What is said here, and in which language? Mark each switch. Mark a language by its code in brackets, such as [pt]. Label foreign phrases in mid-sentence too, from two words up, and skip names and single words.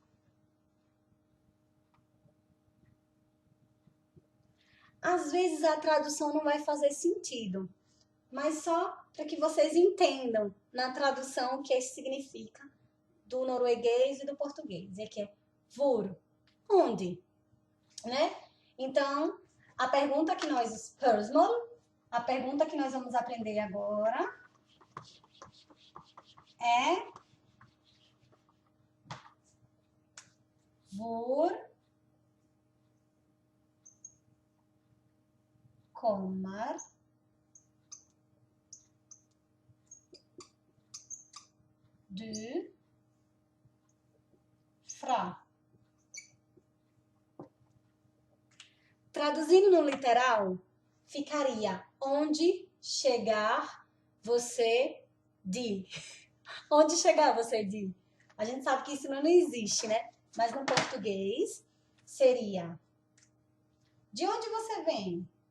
[pt] Às vezes a tradução não vai fazer sentido, mas só para que vocês entendam na tradução o que isso significa do norueguês e do português. É que é hvor, onde, né? Então, a pergunta que nós, spørsmål, a pergunta que nós vamos aprender agora é [no] hvor kommer du fra? [pt] Traduzindo no literal, ficaria onde chegar você de. Onde chegar você de? A gente sabe que isso não existe, né? Mas no português seria: de onde você vem?